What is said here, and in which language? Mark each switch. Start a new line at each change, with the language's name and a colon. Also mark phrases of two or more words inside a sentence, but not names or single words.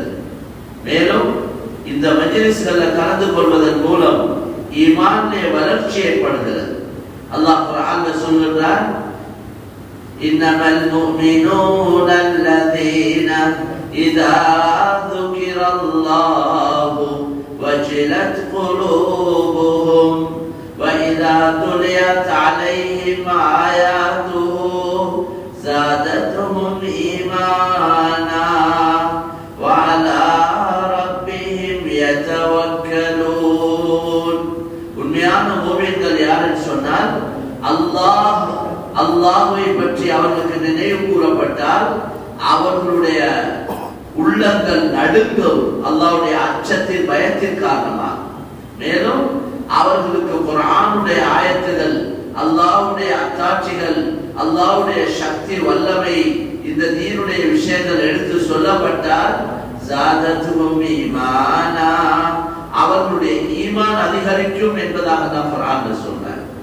Tamil: மேலும் இந்த மஜ்லிஸ்கள்ல கலந்து கொள்வதன் மூலம் ஈமானிலே வளர்ச்சி ஏற்படுகிறது. அல்லாஹ் குர்ஆன்ல சொல்கிறார்,
Arabic: إنما المؤمنون الذين إذا ذكر الله وجلت قلوبهم وَإِذَا تُلِيَتْ عَلَيْهِمْ آيَاتُهُ زَادَتْهُمْ إِيمَانًا وَعَلَى رَبِّهِمْ يَتَوَكَّلُونَ.
Tamil: உண்மையான முஃமின்கள் யார் என்று சொன்னால், அல்லாஹ்வை பற்றி அவர்களுக்கு நினைவு கூறப்பட்டால் அவர்களுடைய உள்ளங்கள் நடுங்கும், அல்லாஹ்வுடைய அச்சத்தின் பயத்தின் காரணமாக. மேலும் அவர்களுக்கு குர்ஆனுடைய ஆயத்துகள், அல்லாஹ்வுடைய அத்தாட்சிகள், அல்லாஹ்வுடைய சக்தி, வல்லமை, இந்த தீனுடைய விஷயங்கள் எடுத்து சொல்லப்பட்டால்
Arabic: زادتهم إيمانا,
Tamil: அவர்களுடைய ஈமான் அதிகரிக்கும் என்பதாக தான் குர்ஆன்ல சொல்றார்.